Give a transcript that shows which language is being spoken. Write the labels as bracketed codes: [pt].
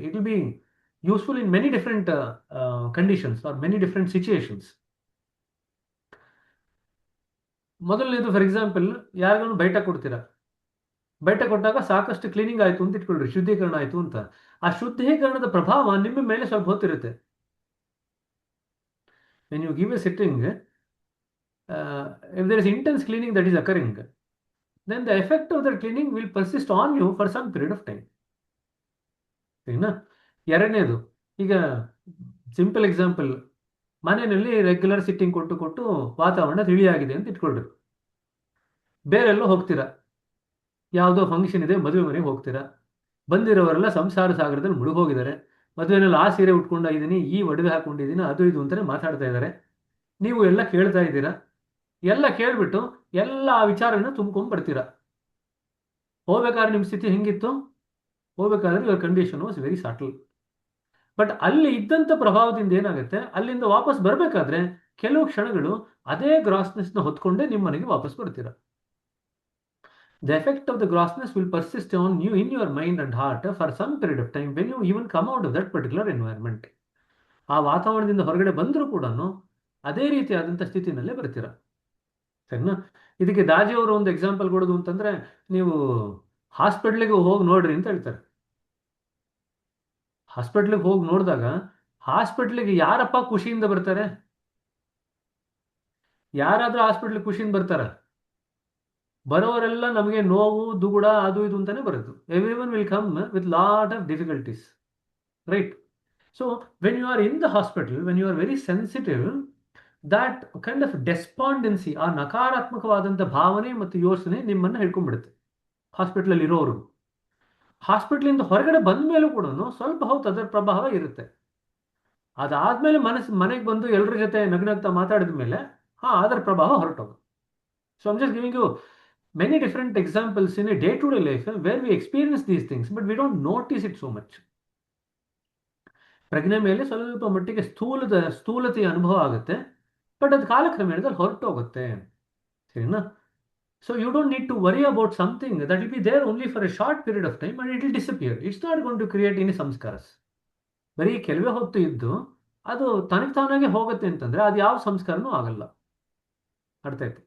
[en] It will be useful in many different conditions or many different situations. [kn] ಮೊದಲನೇದು, for example, ಯಾರಿಗಾನು ಬೈಟ ಕೊಡ್ತೀರಾ, ಬೈಟ ಕೊಟ್ಟಾಗ ಸಾಕಷ್ಟು cleaning ಆಯ್ತು ಅಂತ ಇಟ್ಕೊಳ್ರಿ, ಶುದ್ಧೀಕರಣ ಆಯ್ತು ಅಂತ. ಆ ಶುದ್ಧೀಕರಣದ ಪ್ರಭಾವ ನಿಮ್ಮ ಮೇಲೆ ಸ್ವಲ್ಪ ಹೊತ್ತಿರುತ್ತೆ. [en] when you give a sitting, if there is intense cleaning that is occurring, then the effect of that cleaning will persist on you for some period of time. [kn] ಸರಿನಾ? ಎರಡನೇದು, ಈಗ ಸಿಂಪಲ್ ಎಕ್ಸಾಂಪಲ್, ಮನೆಯಲ್ಲಿ ರೆಗ್ಯುಲರ್ ಸಿಟ್ಟಿಂಗ್ ಕೊಟ್ಟು ಕೊಟ್ಟು ವಾತಾವರಣ ತಿಳಿಯಾಗಿದೆ ಅಂತ ಇಟ್ಕೊಳ್ರಿ. ಬೇರೆಲ್ಲೋ ಹೋಗ್ತೀರಾ, ಯಾವುದೋ ಫಂಕ್ಷನ್ ಇದೆ, ಮದುವೆ ಮನೆಗೆ ಹೋಗ್ತೀರಾ. ಬಂದಿರೋರೆಲ್ಲ ಸಂಸಾರ ಸಾಗರದಲ್ಲಿ ಮುಳುಗೋಗಿದ್ದಾರೆ. ಮದುವೆನಲ್ಲಿ ಆ ಸೀರೆ ಉಟ್ಕೊಂಡಿದ್ದೀನಿ, ಈ ಒಡವೆ ಹಾಕೊಂಡಿದ್ದೀನಿ, ಅದು ಇದು ಅಂತಾನೆ ಮಾತಾಡ್ತಾ ಇದ್ದಾರೆ. ನೀವು ಎಲ್ಲ ಕೇಳ್ತಾ ಇದ್ದೀರಾ. ಎಲ್ಲ ಕೇಳ್ಬಿಟ್ಟು ಎಲ್ಲ ಆ ವಿಚಾರನ ತುಂಬ್ಕೊಂಡ್ ಬರ್ತೀರಾ. ಹೋಗ್ಬೇಕಾದ್ರೆ ನಿಮ್ಮ ಸ್ಥಿತಿ ಹೆಂಗಿತ್ತು? ಹೋಗ್ಬೇಕಾದ್ರೆ [en] Your condition was very subtle. [kn] But ಅಲ್ಲಿ ಇದ್ದಂಥ ಪ್ರಭಾವದಿಂದ ಏನಾಗುತ್ತೆ, ಅಲ್ಲಿಂದ ವಾಪಸ್ ಬರಬೇಕಾದ್ರೆ ಕೆಲವು ಕ್ಷಣಗಳು ಅದೇ ಗ್ರಾಸ್ನೆಸ್ನ ಹೊತ್ಕೊಂಡೇ ನಿಮ್ಮ ಮನೆಗೆ ವಾಪಸ್ ಬರ್ತೀರಾ. [en] The effect of the grossness will persist on you in your mind and heart for some period of time when you even come out of that particular environment. [kn] ಆ ವಾತಾವರಣದಿಂದ ಹೊರಗಡೆ ಬಂದರೂ ಕೂಡ ಅದೇ ರೀತಿಯಾದಂಥ ಸ್ಥಿತಿನಲ್ಲೇ ಬರ್ತೀರಾ. ಸರಿನಾ? ಇದಕ್ಕೆ ದಾಜಿಯವರು ಒಂದು ಎಕ್ಸಾಂಪಲ್ ಕೊಡೋದು ಅಂತಂದ್ರೆ, ನೀವು ಹಾಸ್ಪಿಟ್ಲಿಗೆ ಹೋಗಿ ನೋಡ್ರಿ ಅಂತ ಹೇಳ್ತಾರೆ. ಹಾಸ್ಪಿಟ್ಲಿಗೆ ಹೋಗಿ ನೋಡಿದಾಗ ಹಾಸ್ಪಿಟ್ಲಿಗೆ ಯಾರಪ್ಪ ಖುಷಿಯಿಂದ ಬರ್ತಾರೆ? ಯಾರಾದ್ರೂ ಹಾಸ್ಪಿಟ್ಲಿಗೆ ಖುಷಿಯಿಂದ ಬರ್ತಾರ? ಬರೋರೆಲ್ಲ ನಮಗೆ ನೋವು, ದುಗುಡ, ಅದು ಇದು ಅಂತಾನೆ ಬರುತ್ತೆ. [en] Everyone will come with lot of difficulties, right? So when you are in the hospital, when you are very sensitive, that kind of despondency, [kn] ಆ ನಕಾರಾತ್ಮಕವಾದಂಥ ಭಾವನೆ ಮತ್ತು ಯೋಚನೆ ನಿಮ್ಮನ್ನು ಹಿಡ್ಕೊಂಡ್ಬಿಡುತ್ತೆ ಹಾಸ್ಪಿಟ್ಲಲ್ಲಿ ಇರೋರು. ಹಾಸ್ಪಿಟ್ಲಿಂದ ಹೊರಗಡೆ ಬಂದ ಮೇಲೂ ಕೂಡ ಸ್ವಲ್ಪ ಹೊತ್ತು ಅದರ ಪ್ರಭಾವ ಇರುತ್ತೆ. ಅದಾದ್ಮೇಲೆ ಮನೆಗೆ ಬಂದು ಎಲ್ಲರ ಜೊತೆ ನಗ್ನಗ್ತಾ ಮಾತಾಡಿದ ಮೇಲೆ ಅದರ ಪ್ರಭಾವ ಹೊರಟೋಗುತ್ತೆ. [en] So I'm just giving you many different examples in a day-to-day life where we experience these things, but we don't notice it so much. [kn] ಪ್ರಜ್ಞೆ ಮೇಲೆ ಸ್ವಲ್ಪ ಮಟ್ಟಿಗೆ ಸ್ಥೂಲತೆಯ ಅನುಭವ ಆಗುತ್ತೆ, ಬಟ್ ಅದು ಕಾಲಕ್ರಮೇಣದಲ್ಲಿ ಹೊರಟೋಗುತ್ತೆ. ಸರಿನಾ? [en] So you don't need to worry about something that will be there only for a short period of time and it will disappear. It's not going to create any ಸಂಸ್ಕಾರಸ್. [kn] ಬರೀ ಕೆಲವೇ ಹೊತ್ತು ಇದ್ದು ಅದು ತನಗೆ ತಾನಾಗೆ ಹೋಗುತ್ತೆ ಅಂತಂದ್ರೆ ಅದು ಯಾವ ಸಂಸ್ಕಾರನೂ ಆಗಲ್ಲ. ಅರ್ಥ ಆಯ್ತು?